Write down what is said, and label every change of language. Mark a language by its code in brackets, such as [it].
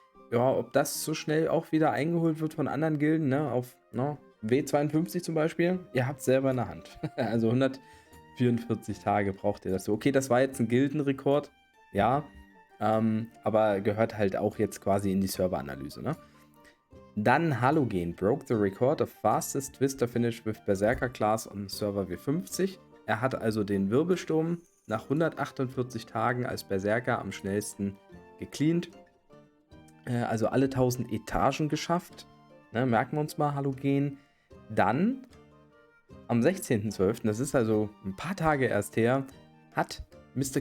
[de] Ja, ob das so schnell auch wieder eingeholt wird von anderen Gilden, ne, auf W52 zum Beispiel, ihr habt selber in der Hand. Also 144 Tage braucht ihr das so. Okay, das war jetzt ein Gildenrekord, ja, aber gehört halt auch jetzt quasi in die Serveranalyse, ne? [en] Dann Halogen broke the record of fastest Twister finish with Berserker Class on Server W50. [de] Er hat also den Wirbelsturm nach 148 Tagen als Berserker am schnellsten gecleant. Also alle 1000 Etagen geschafft. Ne, merken wir uns mal, Halogen. Dann am 16.12., das ist also ein paar Tage erst her, hat Mr.